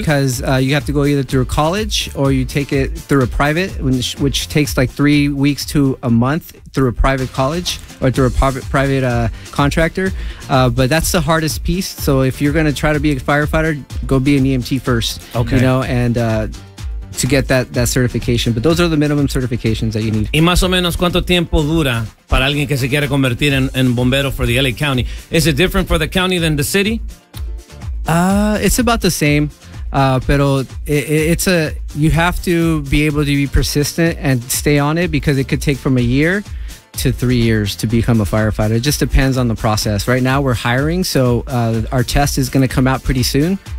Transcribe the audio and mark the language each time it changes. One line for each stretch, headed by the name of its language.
English: Because you have to go either through a college or you take it through a private, which takes like 3 weeks to a month through a private college or through a private contractor. But that's the hardest piece. So if you're going to try to be a firefighter, go be an EMT first. Okay. You know, and... to get that certification, but those are the minimum certifications that you need.
Spanish: Y más o menos cuánto tiempo dura para alguien que se quiere convertir en bombero
English: for the LA County. Is it different for the county than the city? It's about the same, pero you have to be able to be persistent and stay on it because it could take from a year to 3 years to become a firefighter. It just depends on the process. Right now we're hiring, so our test is going to come out pretty soon.